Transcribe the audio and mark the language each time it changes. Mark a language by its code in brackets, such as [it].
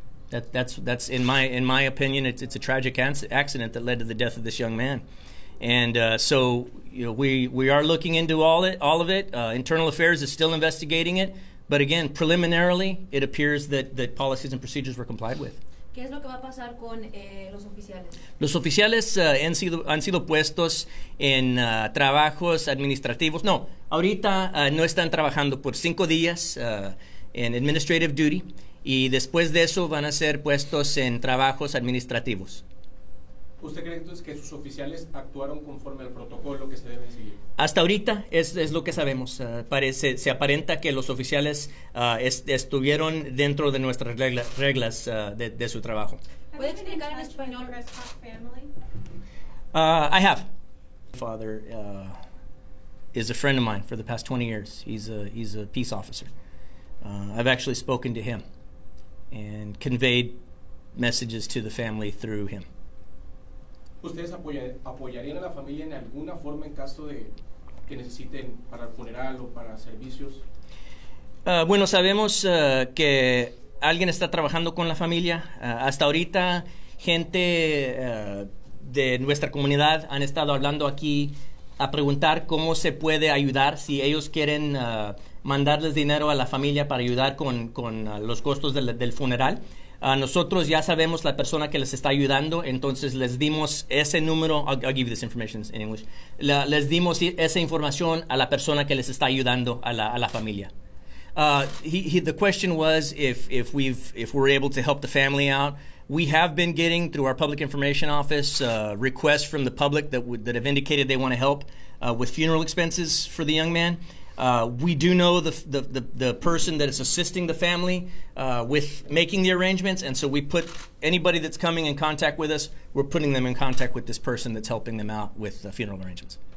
[en] That's in my opinion, it's a tragic accident that led to the death of this young man. And so, you know, we are looking into all of it. Internal Affairs is still investigating it. But again, preliminarily, it appears that policies and procedures were complied with. [es] ¿Qué es lo que va a pasar con los oficiales? Los oficiales han sido puestos en trabajos administrativos. No, ahorita no están trabajando por 5 días en [en] administrative duty. [es] y después de eso van a ser puestos en trabajos administrativos. ¿Usted cree entonces que sus oficiales actuaron conforme al protocolo que se debe seguir? Hasta ahorita es lo que sabemos. Se aparenta que los oficiales estuvieron dentro de nuestras reglas de su trabajo. ¿Puede explicar en español? [en] I have. My father is a friend of mine for the past 20 years. He's a peace officer. I've actually spoken to him and conveyed messages to the family through him. [es] ¿Ustedes apoyarían a la familia en alguna forma en caso de que necesiten para el funeral o para servicios? Bueno, sabemos que alguien está trabajando con la familia. Hasta ahorita, gente de nuestra comunidad han estado hablando aquí a preguntar cómo se puede ayudar si ellos quieren mandarles dinero a la familia para ayudar con los costos del funeral. Nosotros ya sabemos la persona que les está ayudando, entonces les dimos ese número. [en] I'll give you this information in English. [es] Les dimos esa información a la persona que les está ayudando a la familia. [en] The question was if we're able to help the family out. We have been getting, through our public information office, requests from the public that have indicated they want to help with funeral expenses for the young man. We do know the person that is assisting the family with making the arrangements, and so we put anybody that's coming in contact with us, we're putting them in contact with this person that's helping them out with the funeral arrangements.